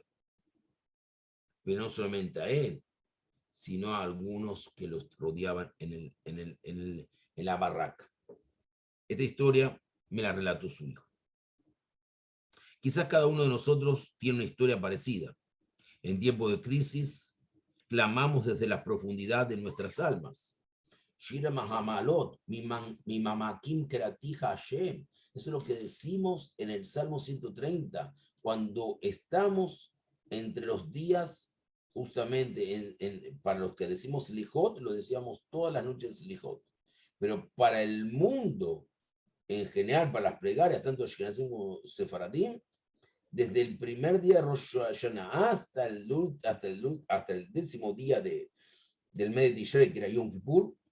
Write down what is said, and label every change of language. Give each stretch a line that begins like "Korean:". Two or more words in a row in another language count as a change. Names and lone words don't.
Spanish: Pero no solamente a él, sino a algunos que los rodeaban en la barraca. Esta historia me la relató su hijo. Quizás cada uno de nosotros tiene una historia parecida. En tiempos de crisis, clamamos desde la profundidad de nuestras almas.
Hebrew: שיר המעלות, ממעמקים קראתיך השם.
Spanish: Eso es lo que decimos en el Salmo 130, cuando estamos entre los días, justamente para los que decimos Selijot, lo decíamos todas las noches Selijot. Pero para el mundo, en general, para las plegarias, tanto Ashkenazim como Sefaradim, desde el primer día de Rosh Hashanah hasta el 10º día del mes de Tishrei, que era Yom Kippur,